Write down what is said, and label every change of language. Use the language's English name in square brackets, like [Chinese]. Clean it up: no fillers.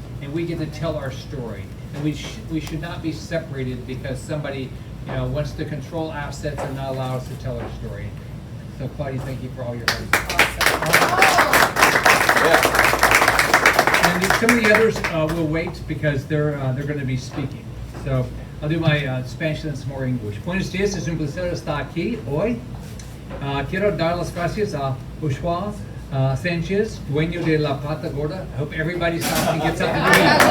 [English] And we get to tell our story. And we should not be separated because somebody wants to control assets and not allow us to tell our story. So Claudia, thank you for all your help. And some of the others will wait because they're going to be speaking. So I'll do my Spanish and some more English. [Spanish] Buenos días, es un placer estar aquí hoy. Quiero dar las gracias a Joshua Sanchez, dueño de la Pata Gorda. [English] I hope everybody stops and gets something to eat.